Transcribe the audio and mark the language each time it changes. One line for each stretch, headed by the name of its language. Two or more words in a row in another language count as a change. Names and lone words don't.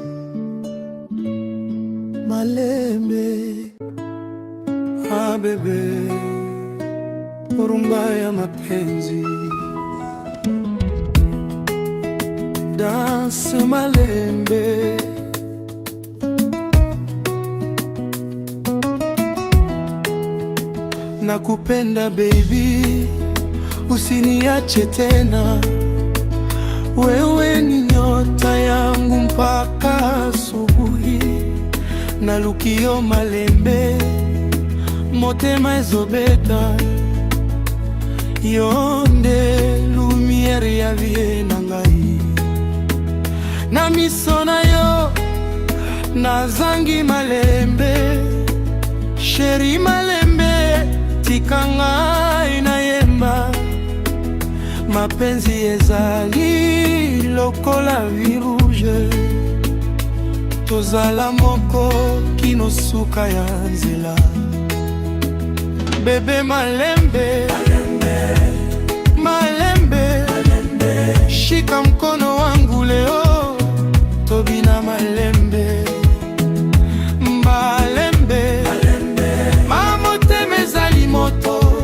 Lingala: malembe, bebe, rumba ya mapenzi, dance malembe.
Swahili: Nakupenda baby, usiniache tena. Wewe ni nyota yangu mpaka asubuhi.
Lingala: Nalukio malembe, motema ezobeta. Yonde lumière ya vie na ngai, na miso na yo nazangi malembe. Chéri malembe, tika ngai na yemba. Mapenzi ezali lokola
French: vin rouge,
Lingala: tozala moko kino suka ya nzela. Bebe malembe, malembe,
Swahili: shika mkono wangu leo,
Lingala: tobina malembe, malembe, mamotema ezali moto.